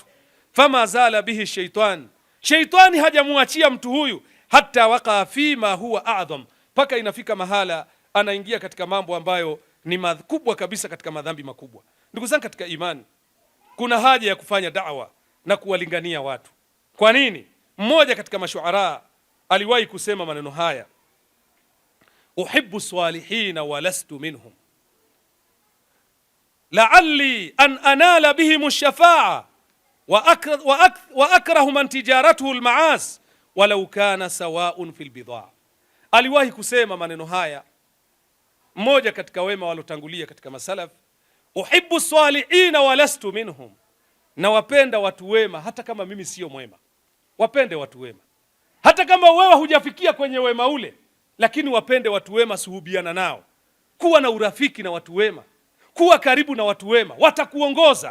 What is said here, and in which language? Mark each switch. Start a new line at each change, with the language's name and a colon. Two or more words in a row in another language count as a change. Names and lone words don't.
Arabic: فما زال به الشيطان,
Swahili: shaitani hajamuachia mtu huyu,
Arabic: حتى وقع فيما هو أعظم,
Swahili: paka inafika mahala anaingia katika mambo ambayo ni makubwa kabisa katika madhambi makubwa. Ndugu zangu katika imani, kuna haja ya kufanya da'wa na kuwalingania watu. Kwa nini? Mmoja katika mashuara aliwahi kusema maneno haya,
Arabic: أحب الصالحين ولست منهم لعلي أن أنال بهم الشفاعة وأكره من تجارته المعاصي ولو كنا سواء في البضاعة.
Swahili: Aliwahi kusema maneno haya mmoja katika wema walotangulia katika masalaf,
Arabic: أحب الصالحين ولست منهم,
Swahili: na wapenda watu wema hata kama mimi sio mwema. Wapende watu wema hata kama wewe hujafikia kwenye wema ule, lakini wapende watu wema, suhubiana nao, kuwa na urafiki na watu wema, kuwa karibu na watu wema, watakuongoza.